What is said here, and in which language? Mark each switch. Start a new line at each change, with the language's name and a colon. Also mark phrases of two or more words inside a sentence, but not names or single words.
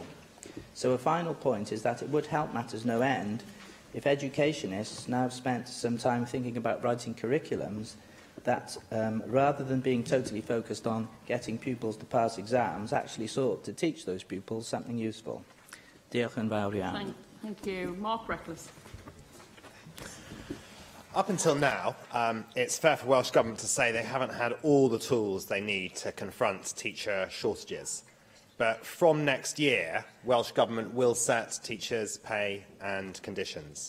English: So a final point is that it would help matters no end if educationists now have spent some time thinking about writing curriculums that, rather than being totally focused on getting pupils to pass exams, actually sought to teach those pupils something useful.
Welsh: Diolch yn fawr iawn.
English: Thank you. Mark Reckless. Up until now, it's fair for Welsh Government to say they haven't had all the tools they need to confront teacher shortages. But from next year, Welsh Government will set teachers' pay and conditions.